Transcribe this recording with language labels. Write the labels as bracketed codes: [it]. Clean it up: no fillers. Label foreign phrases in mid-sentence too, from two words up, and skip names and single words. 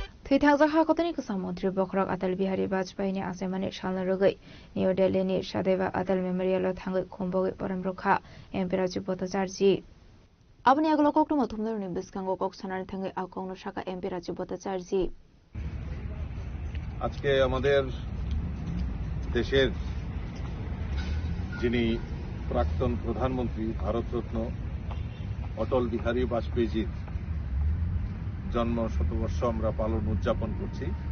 [trp] थैथांजाखा गतनि कुसामन्त्री बखरक अटल बिहारी वाजपेयीनि आसामानि सालनो रगै न्यू दिल्लीनि सदैव अटल मेमोरियलआव थाङै खुम्बगै परमरखा एमपि राजीव भट्टाचार्य अपनी अगलो कोकटो मथुमदरनि बिस्कांगो कोक सनानि थाङै आकौनो शाखा एमपि राजीव भट्टाचार्य [bn] আজকে আমাদের দেশের যিনি প্রাক্তন প্রধানমন্ত্রী ভারতরত্ন অটল বিহারী বাজপেয়ীজির জন্ম শতবর্ষ আমরা পালন উদযাপন করছি।